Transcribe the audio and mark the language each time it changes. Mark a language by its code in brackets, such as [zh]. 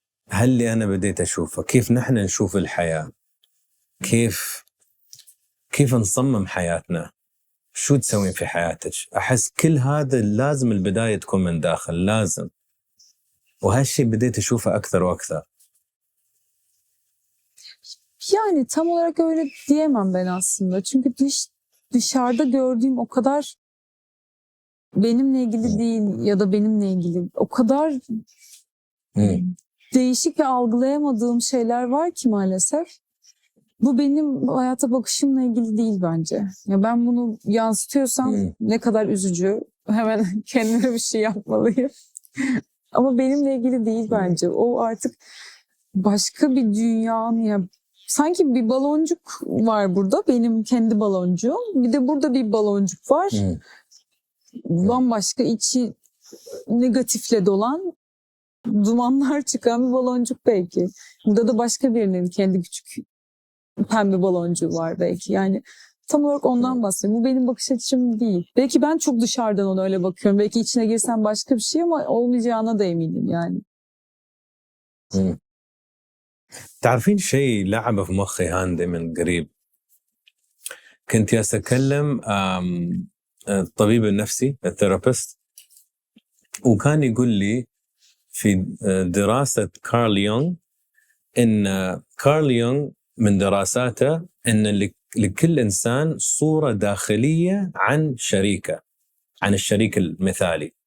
[ar] هل اللي أنا بديت أشوفه كيف نحن نشوف الحياة، كيف نصمم حياتنا، شو تسوين في حياتك. أحس كل هذا لازم البداية تكون من داخل، لازم. وهالشيء بديت أشوفه أكثر وأكثر. [tr] Yani tam olarak öyle diyemem ben aslında. Çünkü dışarıda gördüğüm o kadar benimle ilgili değil ya da benimle ilgili o kadar değişik ve algılayamadığım şeyler var ki maalesef. Bu benim hayata bakışımla ilgili değil bence. Ya ben bunu yansıtıyorsam ne kadar üzücü. Hemen kendime bir şey yapmalıyım. Ama benimle ilgili değil bence. O artık başka bir dünyanın, ya sanki bir baloncuk var burada. Benim kendi baloncuğum. Bir de burada bir baloncuk var. Bambaşka içi negatifle dolan, dumanlar çıkan bir baloncuk belki. Burada da başka birinin kendi küçük pembe baloncuğu var belki. Yani tam olarak ondan bahsediyorum. Bu benim bakış açım değil. Belki ben çok dışarıdan ona öyle bakıyorum. Belki içine girsem başka bir şey ama olmayacağına da eminim yani. [ar] تعرفين شيء لعب في مخي هاندي من قريب. كنت أتكلم الطبيب النفسي الثيرابيست، وكان يقول لي في دراسة كارل يونغ إن كارل يونغ من دراساته إن لكل إنسان صورة داخلية عن شريكه، عن الشريك المثالي.